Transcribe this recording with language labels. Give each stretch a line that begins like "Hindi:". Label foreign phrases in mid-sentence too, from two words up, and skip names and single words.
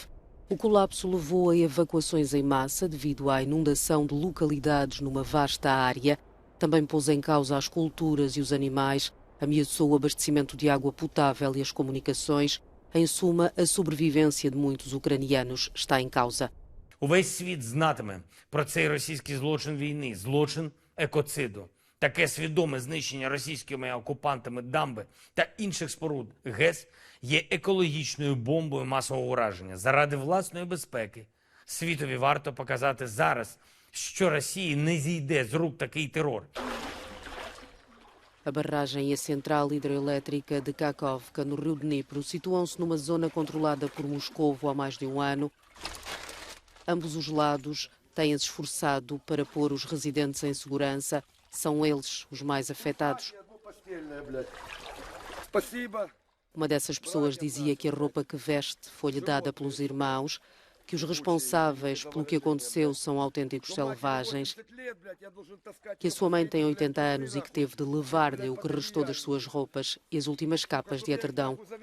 Portuguese: O colapso levou a evacuações em massa devido à inundação de localidades numa vasta área. Também pôs em causa as culturas e os animais, ameaçou o abastecimento de água potável e as comunicações. Em suma, a sobrevivência de muitos ucranianos está em causa.
Ukrainian: Увесь світ знатиме про цей російський злочин війни, злочин екоциду. Таке свідоме знищення російськими окупантами дамби та інших споруд ГЕС є екологічною бомбою масового ураження. Заради власної безпеки світові варто показати зараз, що Росії не зійде з рук такий терор.
Portuguese: A barragem e a central hidroelétrica de Kakhovka, no rio Dnipro, situam-se numa zona controlada por Moscovo há mais de um ano. Ambos os lados têm-se esforçado para pôr os residentes em segurança. São eles os mais afetados. Uma dessas pessoas dizia que a roupa que veste foi-lhe dada pelos irmãos, que os responsáveis pelo que aconteceu são autênticos selvagens, que a sua mãe tem 80 anos e que teve de levar-lhe o que restou das suas roupas e as últimas capas de edredão.